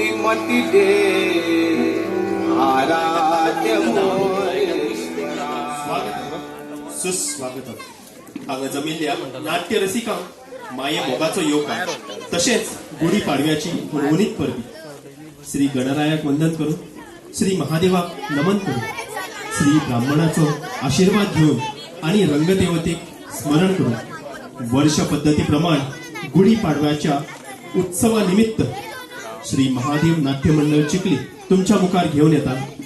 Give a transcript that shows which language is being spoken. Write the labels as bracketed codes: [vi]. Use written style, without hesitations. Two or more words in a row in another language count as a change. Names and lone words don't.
[mr] पती दे आराध्य मोरेश्वरा. [kok] सुस्वागत हांगा जमिल्ल्या नाट्य रसिकांक माये मोगाचो येवकार तशेंच गुढी पाडव्याची हुणहुणीत परबी. श्री गणरायाक वंदन करून श्री महादेवाक नमन करून श्री ब्राह्मणाचो आशीर्वाद घेऊन आणि रंगदेवतेक स्मरण करून वर्ष पद्धती प्रमाण गुढी पाडव्याच्या उत्सवा निमित्त श्री महादेव नाट्य मंडळ चिखली तुमच्या मुखार घेऊन येतात.